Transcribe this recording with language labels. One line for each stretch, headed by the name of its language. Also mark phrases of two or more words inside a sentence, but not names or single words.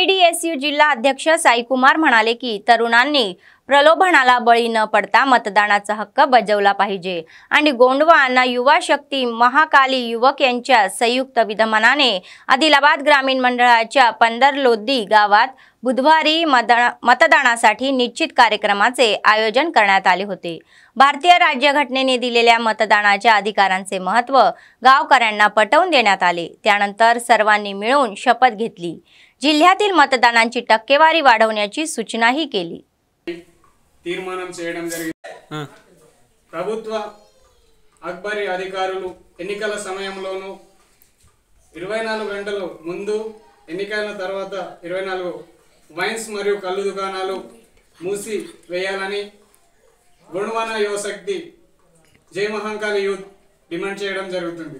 Marathi: एएसयू जिल्हा अध्यक्ष साईकुमार म्हणाले की तरुणांनी प्रलोभनाला बळी न पडता मतदानाचा हक्क बजावला पाहिजे आणि गोंडवा आणि युवा शक्ती महाकाली युवक यांच्या संयुक्त विद्यमानाने आदिलाबाद ग्रामीण मंडळाच्या पंदरलोद्दी गावात बुधवारी मतदानासाठी निश्चित कार्यक्रमाचे आयोजन करण्यात आले होते। भारतीय राज्यघटनेने दिलेल्या मतदानाच्या अधिकारांचे महत्त्व गावकऱ्यांना पटवून देण्यात आले। त्यानंतर सर्वांनी मिळून शपथ घेतली। जिल्ह्यातील मतदानाची टक्केवारी वाढवण्याची सूचनाही केली।
Telugu: తీర్మానం చేయడం జరిగింది। ప్రభుత్వ అక్బరీ అధికారులు ఎన్నికల సమయంలోనూ 24 గంటల ముందు ఎన్నికల తర్వాత 24 వైన్స్ మరియు కల్లు దుకాణాలు మూసి వేయాలని గొండవాన యువశక్తి జై మహంకాళి యూత్ డిమాండ్ చేయడం జరుగుతుంది।